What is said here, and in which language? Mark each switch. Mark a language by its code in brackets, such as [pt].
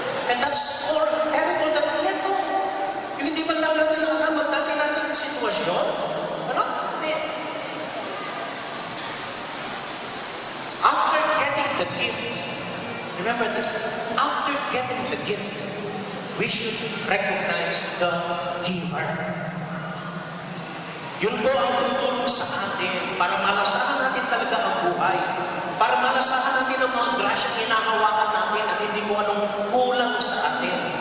[en] And that's more terrible than keto. [tl] Yung hindi man lang natin alam dati natin ang sitwasyon. Ano? [en] After getting the gift, remember this, after getting the gift, we should recognize the giver. [tl] Yun po ang tutulong sa atin para malasahan natin talaga ang buhay. Para malasahan natin ang mga grasya hinahawakan natin at hindi ko anong kulang sa atin.